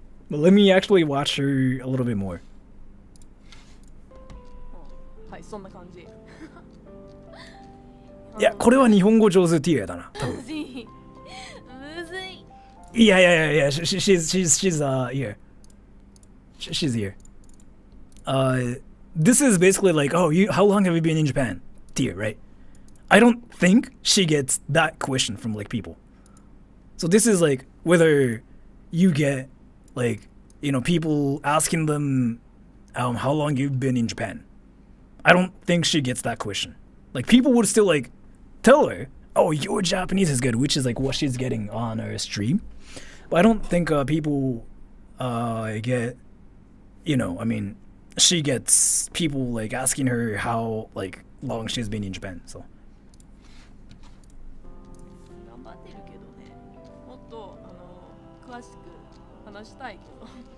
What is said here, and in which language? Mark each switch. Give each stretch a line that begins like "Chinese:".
English: But let me actually watch her a little bit more.
Japanese: はい、そんな感じ。いや、これは日本語上手ティアだな。多分。むずい。むずい。いやいやいやいや、
English: she's here. She's here. This is basically like, oh, how long have you been in Japan? Tier, right? I don't think she gets that question from like people. So this is like whether you get like, you know, people asking them how long you've been in Japan. I don't think she gets that question. Like people would still like tell her, oh, your Japanese is good, which is like what she's getting on her stream. But I don't think people get, you know, I mean, she gets people like asking her how like long she's been in Japan. So
Japanese: 頑張ってるけどね。もっと詳しく話したいけど。